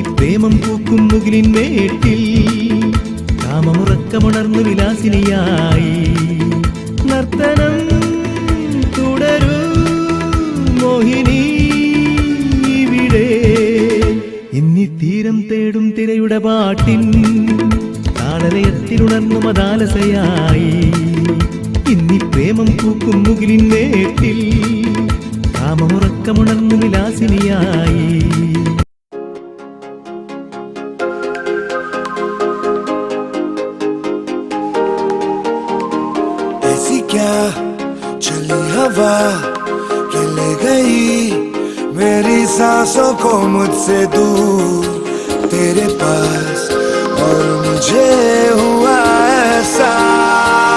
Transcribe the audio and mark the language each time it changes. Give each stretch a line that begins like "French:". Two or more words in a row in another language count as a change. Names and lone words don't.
Malayalam: പ്രേമം പൂക്കും മുകിലിൻ മേട്ടിൽ കാമമുറക്കമുണർന്നു വിലാസിനിയായി നർത്തനം തുടരൂ മോഹിനി ഇവിടെ ഇന്നി തീരം തേടും തിരയുടെ പാട്ടിൻ താളലയത്തിലുണർന്നു മതാലസയായി ഇന്നി പ്രേമം പൂക്കും മുകിലിൻ മേട്ടിൽ കാമമുറക്കമുണർന്നു വിലാസിനിയായി
Hindi: ऐसी क्या चली हवा के ले गई मेरी सांसों को मुझसे दूर तेरे पास और मुझे हुआ ऐसा